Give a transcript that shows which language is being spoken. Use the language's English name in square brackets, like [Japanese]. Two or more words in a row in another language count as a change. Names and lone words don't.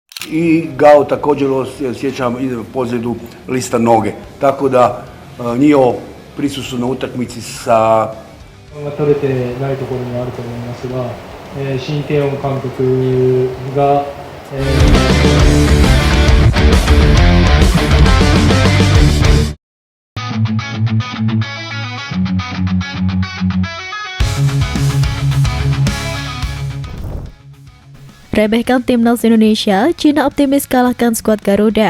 [Croatian] i Gao također osjećam pozljedu lista noge. Tako da njihovo prisustvo na utakmici sa [Japanese] 取れてないところもあると思いますが、新慶音監督が、 [Indonesian] Remehkan timnas Indonesia, Cina optimis kalahkan skuad Garuda.